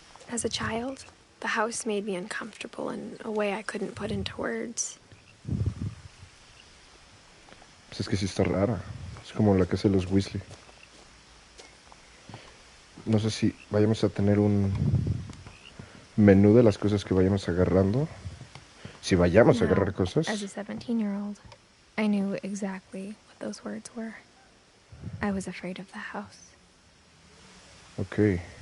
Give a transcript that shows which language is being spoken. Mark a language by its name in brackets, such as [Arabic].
[English] As a child, the house made me uncomfortable in a way I couldn't put into words. [Spanish] Pues es que sí está rara. Es como la casa de los Weasley. No sé si vayamos a tener un menú de las cosas que vayamos agarrando. Si vayamos a agarrar cosas. [English] As a 17-year-old, I knew exactly what those words were. I was afraid of the house. Ok.